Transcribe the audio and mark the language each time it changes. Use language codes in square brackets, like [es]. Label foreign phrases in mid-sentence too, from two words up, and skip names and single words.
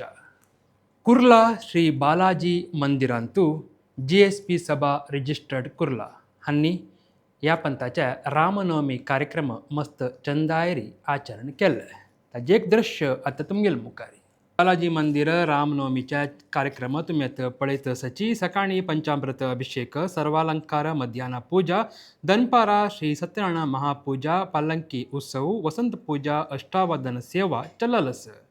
[kok] कुर्ला श्री बालाजी मंदिरांतू GSP सभा रजिस्टर्ड कुर्ला हांनी ह्या पंथाच्या रामनवमी कार्यक्रम मस्त चंदायरी आचरण केले. ताजें एक दृश्य आतां तुमगेल मुखारी. बालाजी मंदिर रामनवमीच्या कार्यक्रम तुम्ही आतां पळयतसची सकाळी पंचामृत अभिषेक सर्वालंकार मध्याह्न पूजा दनपारा श्री सत्यनारायण महापूजा पालंकी उत्सव वसंत पूजा अष्टावधान सेवा चललस.